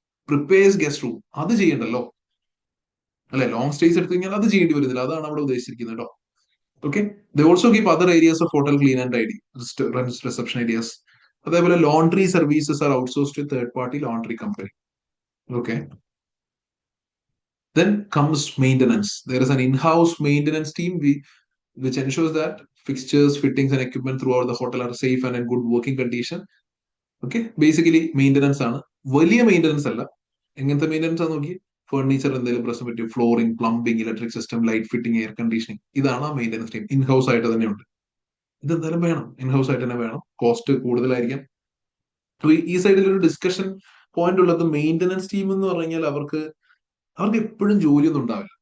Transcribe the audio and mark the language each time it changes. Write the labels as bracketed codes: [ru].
[en] prepares guest room, [ml] അത് ചെയ്യണ്ടല്ലോ അല്ലെ. Long stays എടുത്തു കഴിഞ്ഞാൽ അത് ചെയ്യേണ്ടി വരുന്നില്ല. അതാണ് അവിടെ ഉദ്ദേശിച്ചിരിക്കുന്നത് കേട്ടോ. Okay. [en] They also keep other areas of hotel clean and tidy, reception areas. അതേപോലെ laundry services are outsourced to third party laundry company. Okay. Then comes maintenance. There is an in-house maintenance team which ensures that fixtures, fittings, and equipment throughout the hotel are safe and in good working condition. [ml] Okay, basically maintenance ആണ്. വലിയ maintenance അല്ല. എങ്ങനത്തെ maintenance ആണ് നോക്കി, furniture എന്തെങ്കിലും പ്രശ്നം പറ്റും, flooring, plumbing, electric system, light fitting, air conditioning, ഇതാണ് ആ മെയിൻ്റനൻസ് ടീം. ഇൻഹൗസ് ആയിട്ട് തന്നെ ഉണ്ട്. ഇതെന്തായാലും വേണം, ഇൻഹൗസ് ആയിട്ട് തന്നെ വേണം. കോസ്റ്റ് കൂടുതലായിരിക്കാം. ഈ സൈഡിൽ ഒരു ഡിസ്കഷൻ പോയിന്റ് ഉള്ളത്, മെയിൻ്റനൻസ് ടീം എന്ന് പറഞ്ഞാൽ അവർക്ക് എപ്പോഴും ജോലിയൊന്നും ഉണ്ടാവില്ല.